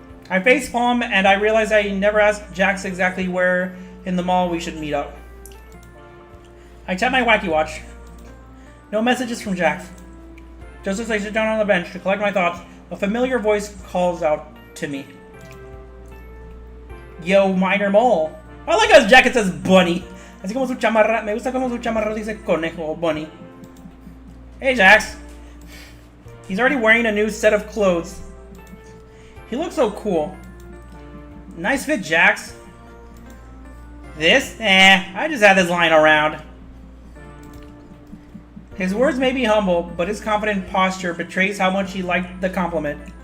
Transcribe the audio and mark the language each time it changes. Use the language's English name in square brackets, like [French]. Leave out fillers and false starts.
[English] I facepalm and I realize I never asked Jax exactly where in the mall we should meet up. I tap my Wacky Watch. No messages from Jax. Just as I sit down on the bench to collect my thoughts, a familiar voice calls out to me. Yo, Minor Mole. I like how his jacket says bunny. [Spanish] Así como su chamarra. Me gusta como su chamarra dice conejo o bunny. [English] Hey, Jax. He's already wearing a new set of clothes. He looks so cool. Nice fit, Jax. This? I just had this lying around. His words may be humble, but his confident posture betrays how much he liked the compliment.